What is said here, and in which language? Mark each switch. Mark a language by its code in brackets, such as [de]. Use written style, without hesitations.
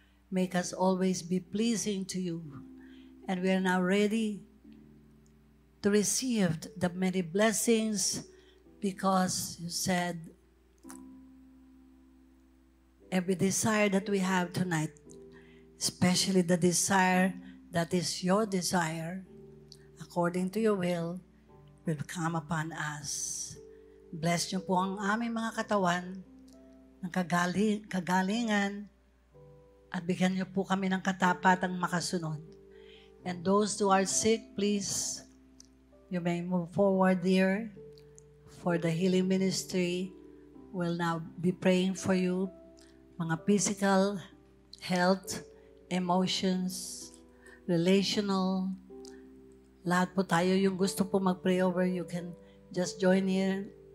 [en] Make us always be pleasing to you. And we are now ready to receive the many blessings because you said every desire that we have tonight, especially the desire that is your desire, according to your will come upon us. [tl] Bless niyo po ang aming mga katawan ng kagalingan at bigyan niyo po kami ng katapatang makasunod. [en] And those who are sick, please, you may move forward there for the healing ministry. We'll now be praying for you. [tl] Mga physical, health, emotions, relational, lahat po tayo yung gusto po mag-pray over, [en] you can just join in.